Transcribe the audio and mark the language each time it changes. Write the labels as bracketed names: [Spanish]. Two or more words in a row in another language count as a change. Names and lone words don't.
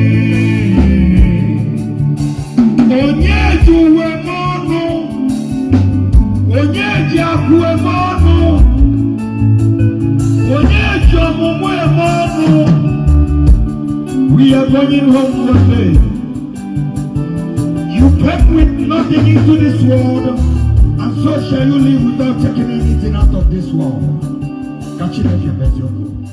[Igbo] Ee. Onye ji uwe m ọnụ? Onye ji akụ eme ọnụ? Onye ji ọmụmụ eme ọnụ? [English] We are going home one day. You came with nothing into this world, and so shall you live without taking anything out of this world. [Igbo] Ka Chineke mezie okwu.